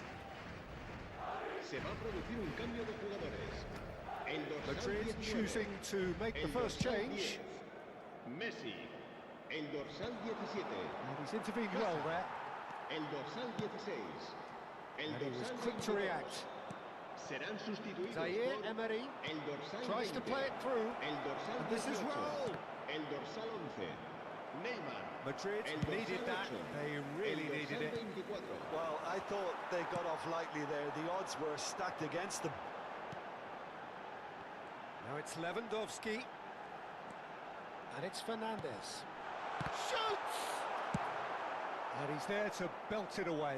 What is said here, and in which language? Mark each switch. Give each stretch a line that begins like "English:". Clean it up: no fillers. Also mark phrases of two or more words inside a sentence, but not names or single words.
Spanish: Se va a producir un cambio de jugadores. El dorsal Madrid 19.
English: choosing to make the
Spanish: El
English: first
Spanish: dorsal
English: change.
Spanish: 10. Messi. El dorsal 17.
English: And he's intervened well there.
Spanish: El dorsal 16. El
English: And he was
Spanish: dorsal
English: quick to
Spanish: 22.
English: react.
Spanish: Serán sustituidos Zaire por Emery el dorsal
English: tries to
Spanish: 20.
English: play it through.
Spanish: El dorsal
English: And this is
Spanish: 18. Raul. El dorsal 11. Neymar.
English: Madrid
Spanish: El
English: needed
Spanish: dorsal
English: that.
Spanish: 8.
English: They really
Spanish: El
English: needed
Spanish: dorsal
English: it.
Spanish: 24.
English: Well, I thought they got off lightly there. The odds were stacked against them. Now it's Lewandowski. And it's Fernandez. Shoots! And he's there to belt it away.